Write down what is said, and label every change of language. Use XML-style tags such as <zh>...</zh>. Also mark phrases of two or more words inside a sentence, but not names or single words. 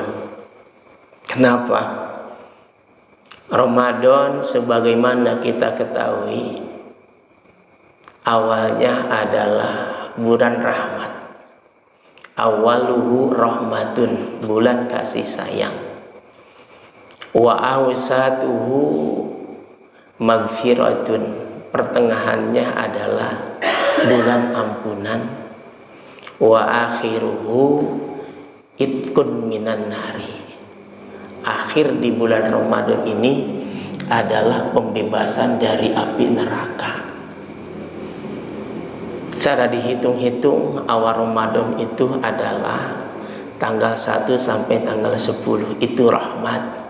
<id>Kenapa? Ramadan sebagaimana kita ketahui awalnya adalah bulan rahmat.</id> <ar>أوله رحمة,</ar> <id>bulan kasih sayang.</id> <ar>وأوسطه مغفرة,</ar> <id>pertengahannya adalah bulan ampunan.</id> <ar>وآخره عتق من النار,</ar> <id>akhir di bulan Ramadan ini adalah pembebasan dari api neraka. Secara dihitung-hitung awal Ramadan itu adalah tanggal 1 sampai tanggal 10 itu rahmat.</id>